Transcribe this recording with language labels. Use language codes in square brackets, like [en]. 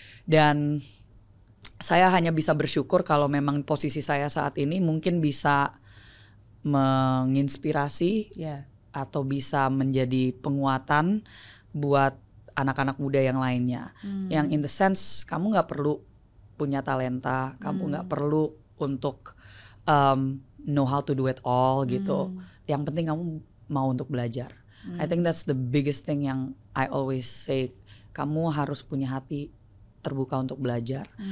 [id] Dan saya hanya bisa bersyukur kalau memang posisi saya saat ini mungkin bisa menginspirasi atau bisa menjadi penguatan buat anak-anak muda yang lainnya. Yang [en] in the sense, [id] kamu gak perlu punya talenta, kamu gak perlu untuk [en] know how to do it all [id] gitu. Yang penting kamu mau untuk belajar. [en] I think that's the biggest thing yang I always say. [id] Kamu harus punya hati terbuka untuk belajar.